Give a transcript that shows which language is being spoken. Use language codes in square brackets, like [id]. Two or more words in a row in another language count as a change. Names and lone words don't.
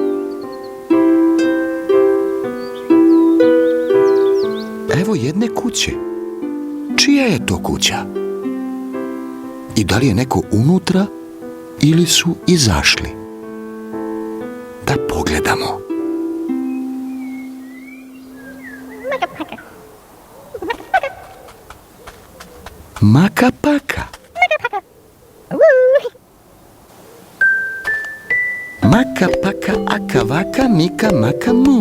[sr] Evo jedne kuće. Čija je to kuća? I da li je neko unutra ili su izašli? Da pogledamo. Maka paka. Maka paka aka vaka mika maka mu.